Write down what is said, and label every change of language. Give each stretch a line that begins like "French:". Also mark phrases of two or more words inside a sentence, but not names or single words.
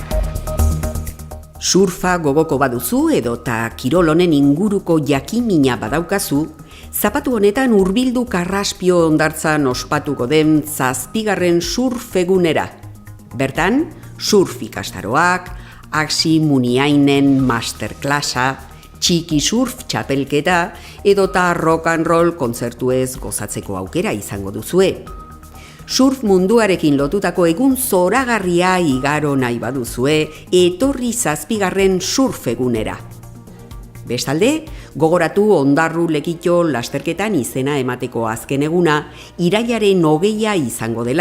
Basque: Surfa gogoko baduzu edota kirol honen inguruko jakimina badaukazu, zapatu honetan hurbildu Karraspio hondartzan ospatuko den 7. surf egunera. Bertan, surf ikastaroak, Axi Muniainen masterklasa, txiki surf txapelketa edota
English: rock and roll
Basque: kontzertuez gozatzeko aukera izango duzue. Surf munduarekin lotutako egun zoragarria igaro nahi baduzue, etorri 7. surf egunera. Bestalde, gogoratu Ondarru Lekitxo lasterketan izena emateko azken eguna irailaren 20 izango dela.